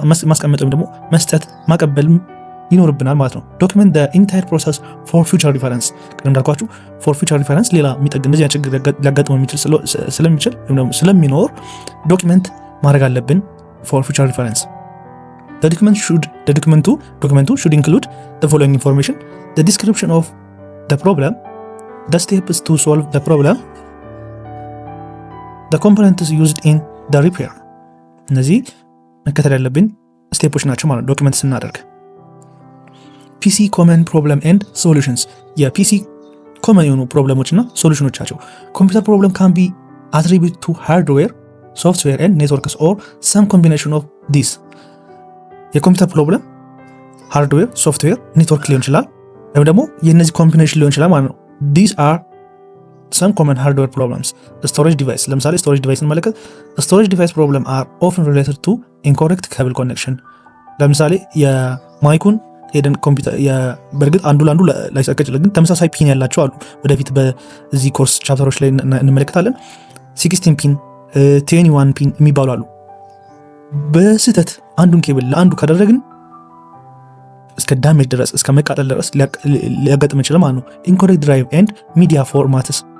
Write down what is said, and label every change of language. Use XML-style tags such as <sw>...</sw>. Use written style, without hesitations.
<am>ማስቀመጥ ወይም ደግሞ መስጠት ማቀበል ይኖርብናል ማለት ነው። ዶክመንት</am> <en>the entire process for future reference</en> <am>ቅድም እንዳልኳችሁ</am> <en>for future reference</en> <am>ሌላ የሚጠግን እንደዚህ ችግር ሊያጋጥመው የሚችል ስለሚችል ወይም ደግሞ ስለሚኖር ዶክመንት ማድረግ አለብን for future reference.</am> <en>The document should include the following information: the description of the problem, the steps to solve the problem, the components used in the repair.</en> <am>እነዚህ መከተል ያለብን ስቴፖች ናቸው ማለት ዶክመንት ስናደርግ። PC common problem and solutions የፒሲ ኮመን የሆኑ ፕሮብለሞች እና ሶሉሽኖቻቸው። ኮምፒውተር ፕሮብለም</am> <en>can be attributed to hardware, software and networks or some combination of these.</en> <am>የኮምፒውተር ፕሮብለም ሃርድዌር፣ ሶፍትዌር፣ ኔትወርክ ሊሆን ይችላል ወይም ደግሞ የነዚህ ኮምቢኔሽን ሊሆን ይችላል ማለት ነው።</am> <en>these are some common hardware problems. storage device ለምሳሌ storage device እንመለከት። storage device problem are often related to incorrect cable connection</en> <am>ለምሳሌ የማይኩን ሄደን ኮምፒውተር በእርግጥ አንዱ ለአንዱ ላይሰካ ይችላል፣ ግን ተመሳሳይ ፒን ያላቸው አሉ። ወደፊት በዚህ ኮርስ ቻፕተሮች ላይ እንመለከታለን። 16 ፒን 21 ፒን የሚባሉ አሉ። በስህተት አንዱን ኬብል ለአንዱ ካደረግን እስከ ዳሜጅ ድረስ እስከ መቃጠል ድረስ ሊያጋጥም ይችላል ማለት ነው።</am> <en>incorrect drive and media formats,</en>